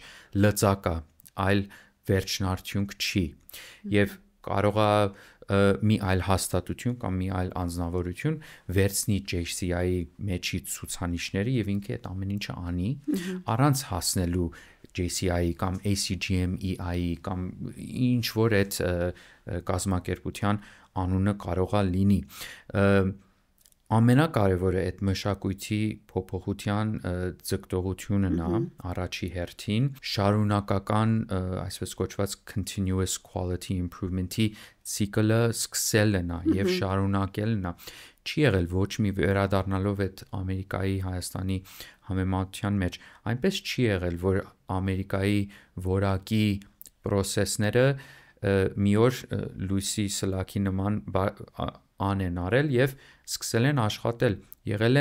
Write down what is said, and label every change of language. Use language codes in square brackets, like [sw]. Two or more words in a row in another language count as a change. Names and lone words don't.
[hy] լծակ է, այլ վերջնարդյունք չի։ Եվ կարող է մի այլ հաստատություն կամ մի այլ անձնավորություն վերցնի JCI-ի մեջի ցուցանիշները եւ ինքը այդ ամեն ինչը անի առանց հասնելու JCI-ի կամ ACGMEI-ի կամ ինչ որ այդ կազմակերպության անունը կարող է լինի։ Ամենակարևորը այդ մշակույթի փոփոխության ձգտողությունն է առաջի հերթին, շարունակական, այսպես կոչված [en] continuous quality improvement- [hy] ի ցիկլը սկսելն է եւ շարունակելն է։ Չի եղել ոչ մի վերադառնալով այդ Ամերիկայի Հայաստանի համեմատության մեջ, այնպես չի եղել, որ Ամերիկայի որակի process-ները մի օր լույսի սլաքի նման են արել եւ սկսել են աշխատել, եղել